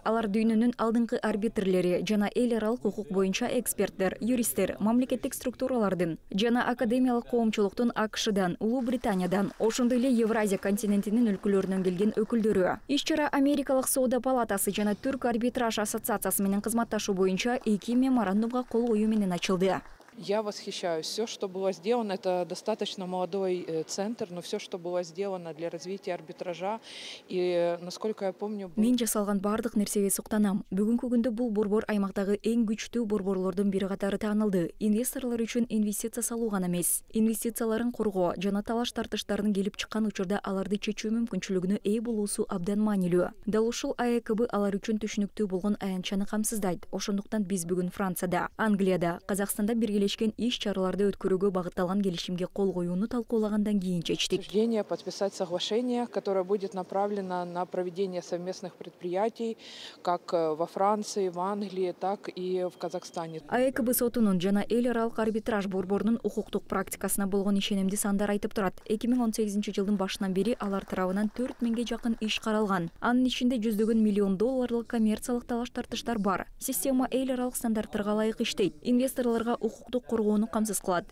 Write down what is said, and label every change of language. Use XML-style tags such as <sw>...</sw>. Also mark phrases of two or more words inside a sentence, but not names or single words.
<ky>Алар дүйнөнүн алдыңкы арбитрлери жана эл аралык укук боюнча эксперттер, юристтер, мамлекеттик структуралардын жана академиялык коомчулуктун АКШдан, Улуу Британиядан, ошондой эле Евразия континентинин өлкөлөрүнөн келген өкүлдөрү. Иш-чара Америкалык соода палатасы жана Түрк арбитраж ассоциациясы менен кызматташуу боюнча 2 меморандумга кол коюу менен ачылды.</ky> <ru>Я восхищаюсь. Все, что было сделано, это достаточно молодой центр, но все, что было сделано для развития арбитража, и, насколько я помню...</ru> <ky>Мен жасалган бардык нерсеге суктанам. Бүгүнкү күндө бул борбор аймактагы эң күчтүү борборлордун бири катары таанылды. Инвесторлор үчүн инвестиция салуу гана эмес, инвестицияларын коргоо жана талаш тартыштардын келип чыккан учурда аларды чечүү мүмкүнчүлүгүнө ээ болуусу абдан маанилүү. Дал ушул АЭКБ алар үчүн түшүнүктүү болгон аянтчаны камсыздайт. Ошондуктан биз бүгүн Францияда, Англияда, Казакстанда биргелешкен иш-чараларды өткөрүүгө багытталган келишимге кол коюуну талкуулагандан кийин чечтик.</ky> <ru>Подписать соглашение, которое будет направлено на проведение совместных предприятий, как во Франции, в Англии, так и в Казахстане.</ru> <ky>АЭКБ сотунун жана эл аралык арбитраж борборунун укуктук практикасына болгон ишенимди сандар айтып турат. 2018-жылдын башынан бери алар тарабынан 4000ге жакын иш каралган. Анын ичинде $100 миллион коммерциялык талаш тартыштар бар. Система эл аралык стандарттарга ылайык иштейт. Инвесторлорго укуктук коргоону камсыз кылат.</ky>